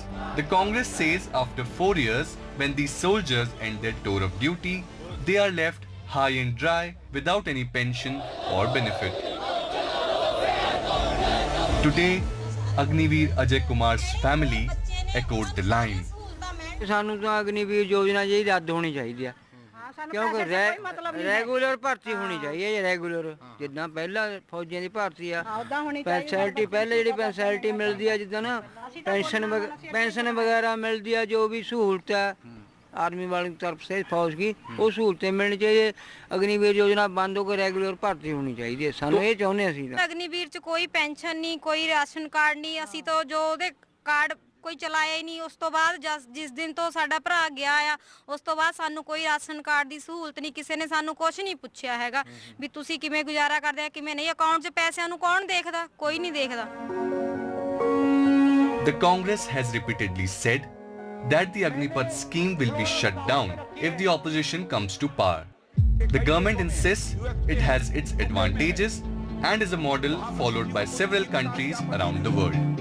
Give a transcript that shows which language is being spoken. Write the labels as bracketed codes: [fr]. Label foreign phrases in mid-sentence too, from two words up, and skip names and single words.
[en] The Congress says after 4 years, when these soldiers end their tour of duty, they are left high and dry without any pension or benefit. Today, Agniveer Ajay Kumar's family echoed the line. [pa] ਸਾਨੂੰ ਤਾਂ ਅਗਨੀਵੀਰ ਯੋਜਨਾ ਜਿਹੜੀ ਰੱਦ ਹੋਣੀ ਚਾਹੀਦੀ ਆ ਕਿਉਂਕਿ ਰੈਗੂਲਰ ਭਰਤੀ ਹੋਣੀ ਚਾਹੀਦੀ ਹੈ ਰੈਗੂਲਰ ਜਿੱਦਾਂ ਪਹਿਲਾਂ ਫੌਜੀਆਂ ਦੀ ਭਰਤੀ ਆ ਫੈਸਿਲਿਟੀ ਪਹਿਲੇ ਜਿਹੜੀ ਫੈਸਿਲਿਟੀ ਮਿਲਦੀ ਆ ਜਿੱਦਾਂ ਨਾ ਪੈਨਸ਼ਨ ਵਗੈਰਾ ਮਿਲਦੀ ਆ ਜੋ ਵੀ ਸਹੂਲਤ ਆ [hi] आर्मी वालों की तरफ से फौज की वो सहूलतें मिलनी चाहिए। अग्निवीर योजना बंद होकर रेगुलर भर्ती होनी चाहिए [pa] ਸਾਨੂੰ ਇਹ ਚਾਹੁੰਦੇ ਅਸੀਂ ਅਗਨੀਵੀਰ 'ਚ ਕੋਈ ਪੈਨਸ਼ਨ ਨਹੀਂ ਕੋਈ [en] ration card [pa] ਨਹੀਂ ਅਸੀਂ ਤੋ ਜੋ ਉਹਦੇ ਕਾਰਡ ਕੋਈ ਚਲਾਇਆ ਹੀ ਨਹੀਂ। ਉਸ ਤੋ ਬਾਅਦ ਜਿਸ ਦਿਨ ਤੋ ਸਾਡਾ ਭਰਾ ਗਿਆ ਆ ਉਸ ਤੋ ਬਾਅਦ ਸਾਨੂੰ ਕੋਈ [en] ration card [pa] ਕੀ ਸਹੂਲਤ ਨਹੀਂ ਕਿਸੀ ਨੇ ਸਾਨੂੰ ਕੁਝ ਨਹੀਂ ਪੁੱਛਿਆ ਹੈਗਾ ਭੀ ਤੁਸੀਂ ਕਿਵੇਂ ਗੁਜ਼ਾਰਾ ਕਰਦੇ ਆ ਕਿਵੇਂ ਨਹੀਂ। ਅਕਾਊਂਟ 'ਚ ਪੈਸਿਆਂ ਨੂੰ ਕੌਣ ਦੇਖਦਾ ਕੋਈ ਨਹੀਂ ਦੇਖਦਾ। [en] The Congress has repeatedly said that the Agnipath scheme will be shut down if the opposition comes to power. The government insists it has its advantages and is a model followed by several countries around the world.